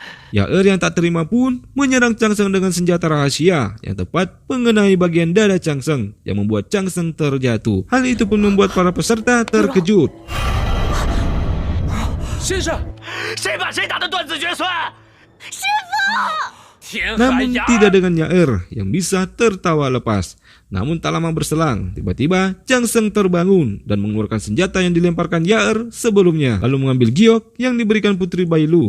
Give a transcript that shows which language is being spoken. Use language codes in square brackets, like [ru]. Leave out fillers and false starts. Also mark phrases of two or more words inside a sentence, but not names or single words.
[id] Yaer yang tak terima pun menyerang Chang Seng dengan senjata rahasia yang tepat mengenai bagian dada Chang Seng yang membuat Chang Seng terjatuh. Hal itu pun membuat para peserta terkejut. [zh] 先生，谁把谁打得断子绝孙？师傅！ [id] Namun tidak dengan Yaer yang bisa tertawa lepas. Namun tak lama berselang, tiba-tiba Chang Seng terbangun dan mengeluarkan senjata yang dilemparkan Yaer sebelumnya, lalu mengambil giok yang diberikan Putri Bailu.